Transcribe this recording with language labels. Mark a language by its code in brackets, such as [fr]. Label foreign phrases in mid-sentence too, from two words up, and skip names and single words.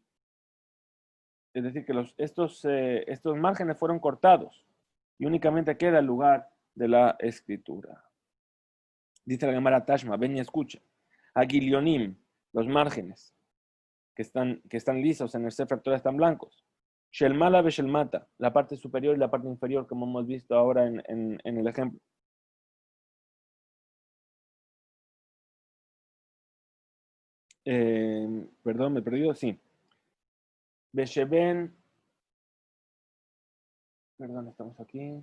[es] Es decir, que estos márgenes fueron cortados y únicamente queda el lugar de la escritura. Dice la Gemara Tashma, ven y escucha. Agilionim, los márgenes que están lisos en el Sefer Torah están blancos. [he] שלמעלה ושלמטה, [es] la parte superior y la parte inferior, como hemos visto ahora en el ejemplo. Perdón, me he perdido, sí. Besheben, perdón, estamos aquí.